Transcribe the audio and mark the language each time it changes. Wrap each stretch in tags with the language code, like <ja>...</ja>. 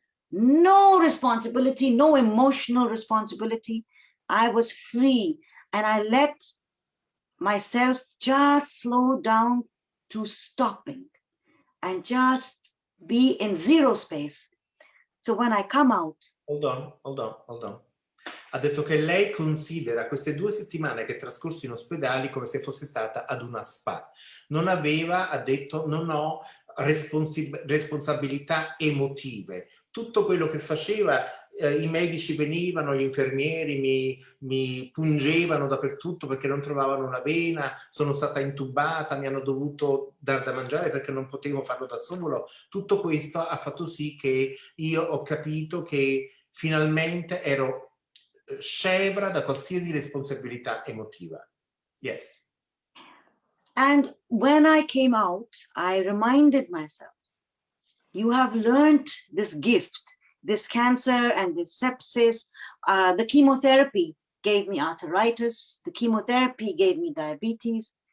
<en>No responsibility, no emotional responsibility. I was free, and I let myself just slow down to stopping and just be in zero space. So when I come out. Hold on.</en> <it>ha detto che lei considera queste 2 settimane che è trascorso in ospedale come se fosse stata ad una spa. Non aveva, ha detto, non ho responsabilità emotive. Tutto quello che faceva, i medici venivano, gli infermieri mi pungevano dappertutto perché non trovavano una vena, sono stata intubata, mi hanno dovuto dar da mangiare perché non potevo farlo da solo. Tutto questo ha fatto sì che io ho capito che finalmente ero scevra da qualsiasi responsabilità emotiva.</it> <en>Yes. And when I came out, I reminded myself, you have learned this gift, this cancer and this sepsis. The chemotherapy gave me arthritis. The chemotherapy gave me diabetes.</en>